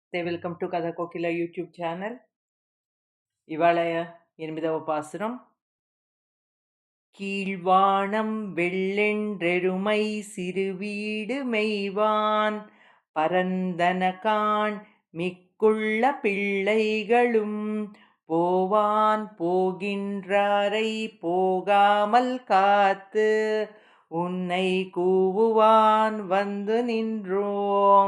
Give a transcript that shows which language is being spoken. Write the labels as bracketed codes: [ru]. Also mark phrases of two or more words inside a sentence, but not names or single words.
[te] నమస్తే. [en] welcome to [te] కథ కోకిల యూట్యూబ్ ఛానల్. ఇవాళ 8వ పాసురం. [ta] கீழ்வானம் வெள்ளென்றெருமை சிறுவீடு மெய்வான் பரந்தனகான் மிக்குள்ள பிள்ளைகளும் போவான் போகின்றாரை போகாமல் காத்து உன்னை கூவுவான் வந்து நின்றோம்.